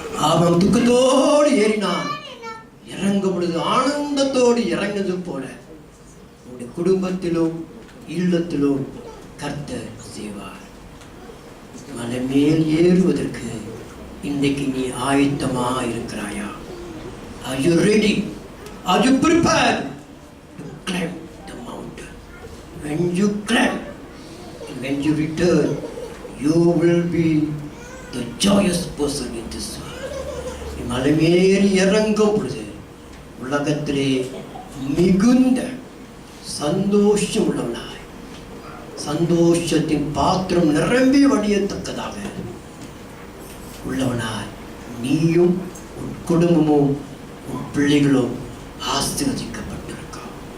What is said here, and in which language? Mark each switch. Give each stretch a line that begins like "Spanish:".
Tamil: அவன் துக்கத்தோடு ஏறினான், இறங்கும் பொழுது ஆனந்தத்தோடு இறங்கினது போல உங்களுடைய குடும்பத்திலும் இல்லத்திலும் கர்த்தர் செய்வார். மலை மேல் ஏறுவதற்கு இன்றைக்கு நீ ஆயத்தமா இருக்கிறாயா?
English: Are you ready? Are you prepared to climb the mountain? When you climb, when you return, you will be the joyous person in this world.
Tamil: நீ மலை மேல் இறங்கும் பொழுது உலகத்திலே மிகுந்த சந்தோஷம் உள்ளவனாய், சந்தோஷத்தின் பாத்திரம் நிரம்பி வடியத்தக்கதாக உள்ளவனாய் நீயும் உன் குடும்பமும் உன் பிள்ளைகளும் ஆசீர்வதிக்கப்பட்டிருக்கும்.